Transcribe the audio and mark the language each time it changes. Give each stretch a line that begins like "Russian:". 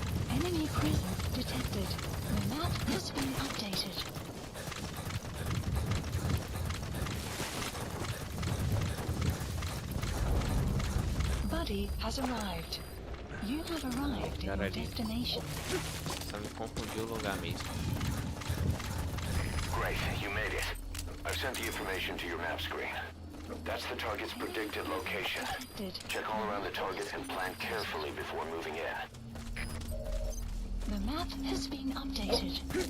English: Enemy presence detected. The map has been updated. Buddy has arrived. You have arrived in your destination.
Portuguese: Só me confundiu o lugar mesmo.
English: Great, you made it. I've sent the information to your map screen. That's the target's predicted location. Check all around the target and plan carefully before moving in. The map has been updated.